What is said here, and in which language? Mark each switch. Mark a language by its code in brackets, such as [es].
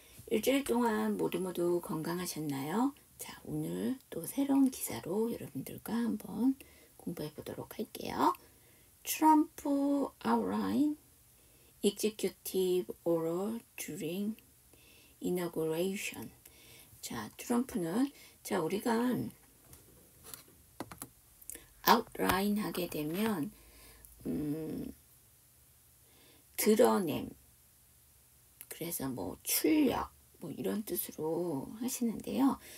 [ko] 일주일 동안 모두 건강하셨나요? 자, 오늘 또 새로운 기사로 여러분들과 한번 공부해 보도록 할게요. [en] 트럼프 outline executive order during inauguration. [ko] 자, 트럼프는 우리가 outline 하게 되면 드러냄, 그래서 뭐 출력 뭐 이런 뜻으로 하시는데요.